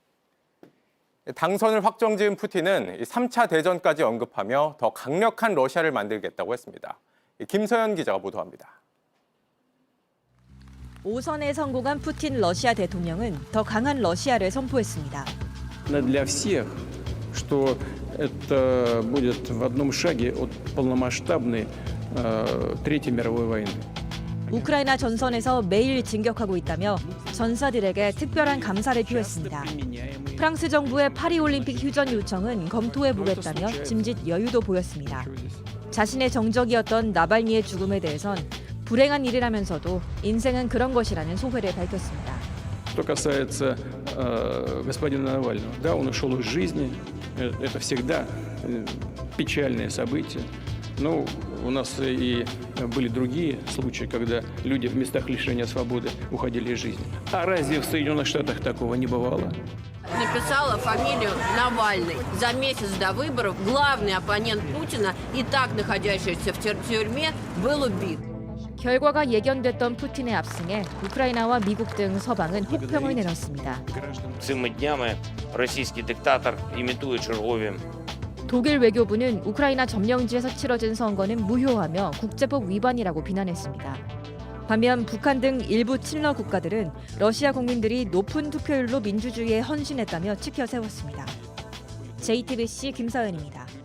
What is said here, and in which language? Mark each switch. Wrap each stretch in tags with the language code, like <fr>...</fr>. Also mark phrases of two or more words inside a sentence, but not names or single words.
<ko>당선을 확정지은 푸틴은 3차 대전까지 언급하며 더 강력한 러시아를 만들겠다고 했습니다. 김서연 기자가 보도합니다. 5선에 성공한 푸틴 러시아 대통령은 더 강한 러시아를 선포했습니다.</ko> <ru>Для всех, что это будет в одном шаге от полномасштабной Третьей мировой войны.</ru> <ko>우크라이나 전선에서 매일 진격하고 있다며 전사들에게 특별한 감사를 표했습니다. 프랑스 정부의 파리올림픽 휴전 요청은 검토해보겠다며 짐짓 여유도 보였습니다. 자신의 정적이었던 나발니의 죽음에 대해선 불행한 일이라면서도 인생은 그런 것이라는 소회를 밝혔습니다.</ko> <ru>Что касается господина Навального, да, он ушел из жизни, это всегда печальное событие. Но У нас и были другие случаи, когда люди в местах лишения свободы уходили из жизни. А разве в Соединенных Штатах такого не бывало? Написала фамилию Навальный. За месяц до выборов главный оппонент Путина, и так находящийся в тюрьме, был убит.</ru> <ko>결과가 예견됐던 푸틴의 압승에 우크라이나와 미국 등 서방은 혹평을 내놨습니다.</ko> <uk>Цими днями російський диктатор імітує чергові</uk> <ko>독일 외교부는 우크라이나 점령지에서 치러진 선거는 무효하며 국제법 위반이라고 비난했습니다. 반면 북한 등 일부 친러 국가들은 러시아 국민들이 높은 투표율로 민주주의에 헌신했다며 치켜 세웠습니다. JTBC 김사은입니다.</ko>